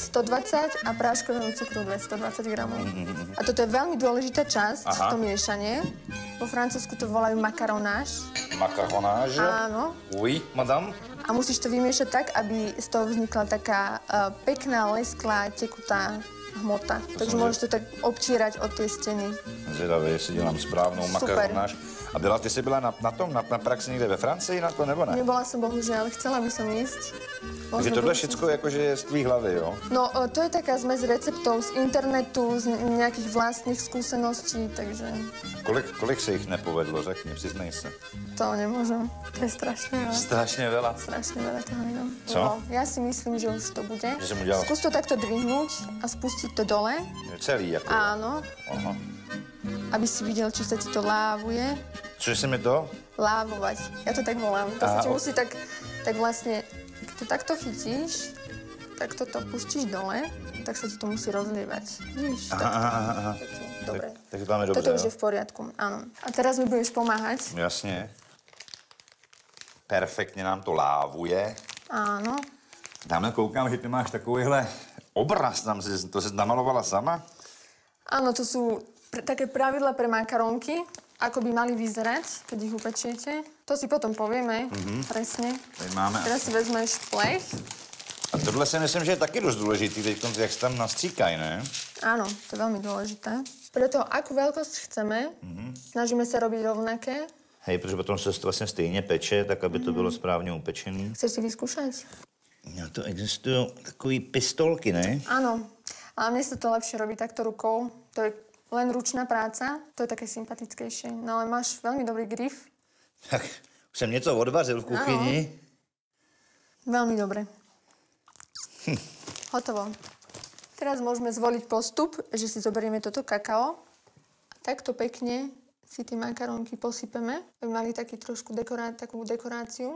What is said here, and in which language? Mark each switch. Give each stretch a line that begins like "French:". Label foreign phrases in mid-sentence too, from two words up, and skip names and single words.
Slovak: 120 a práškového cukru 220 gramov. A toto je veľmi dôležitá časť, to miešanie. Vo Francúzsku to volajú makaronáž. Makaronáž? Áno.
French: Oui, madame.
Slovak: A musíš to vymiešať tak, aby z toho vznikla taká pekná, lesklá, tekutá hmota. Takže môžeš to tak občírať od tej steny.
Czech: Zvědavě, jestli dělám správnou makaronáž. A ty jsi byla na praxi někde ve Francii na to, nebo ne?
Slovak: Nebola som, bohužiaľ, chcela by som ísť.
Czech: Takže tohle všetko jakože je z tvý hlavy, jo?
Slovak: No, to je taká zmes receptov z internetu, z nejakých vlastných skúseností, takže...
Czech: Kolik se jich nepovedlo, řekni, přiznej se.
Slovak: To nemôžem, to je strašne veľa. Strašne veľa? Strašne veľa toho, no.
Czech: Co?
Slovak: No, ja si myslím, že už to bude.
Czech: Že som udělal...
Slovak: Skús to takto dvihnúť a spustiť to dole.
Czech: Celý, jako?
Slovak: Áno. Aha. Aby si videl, či sa ti to lávuje. Čože si mi to? Lávovať. Ja to tak volám. To sa ti musí tak vlastne, keď to takto chytíš, tak toto pustíš dole, tak sa ti to musí rozlievať. Vidíš? Aha. Dobre.
Czech: Tak to máme dobře,
Slovak: toto už je v poriadku, áno. A teraz mi budeš pomáhať.
Czech: Jasně. Perfektně nám to lávuje.
Slovak: Áno.
Czech: Tamhle koukám, že ty máš takovýhle obraz, to jsi namalovala sama?
Slovak: Áno, to sú také pravidla pre makaronky, ako by mali vyzerať, keď ich upečiete. To si potom povieme, presne.
Czech: Tady máme.
Slovak: Teraz si vezmeš plech.
Czech: A tohle si myslím, že je taky dost důležitý, teď jak se tam nastříkají, ne?
Slovak: Áno, to je veľmi dôležité. Preto, akú veľkosť chceme, snažíme sa robiť rovnaké. Hej,
Czech: protože potom se to vlastně stejně peče, tak aby to bylo správně upečený.
Slovak: Chceš si vyskúšať?
Czech: Na to existují takový pistolky, ne?
Slovak: Áno, ale mne sa to lepšie robí takto rukou. To je len ručná práca, to je také sympatickejšie. No ale máš veľmi dobrý grif.
Czech: Tak už jsem něco odvařil v kuchyni.
Slovak: Veľmi dobre. Hotovo. Teraz môžeme zvoliť postup, že si zoberieme toto kakao a takto pekne si tie makarónky posypeme, aby mali taký trošku takú dekoráciu.